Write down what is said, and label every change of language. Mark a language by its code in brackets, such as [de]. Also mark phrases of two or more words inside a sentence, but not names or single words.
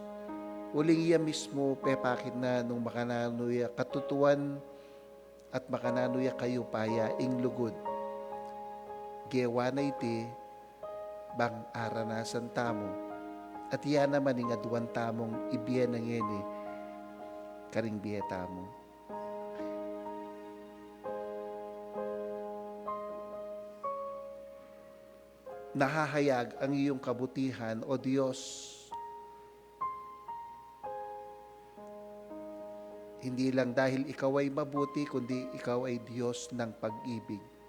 [pam] Uling iya mismo pepakit na nung makananuya katutuan at makananuya kayo paya ing lugod. Gewa na iti, bang aranasan tamo at iya naman ing aduan tamong ibiyan ng eni karing biya tamo. [tl] Nahahayag ang iyong kabutihan, O Diyos. Hindi lang dahil ikaw ay mabuti, kundi ikaw ay Diyos ng pag-ibig.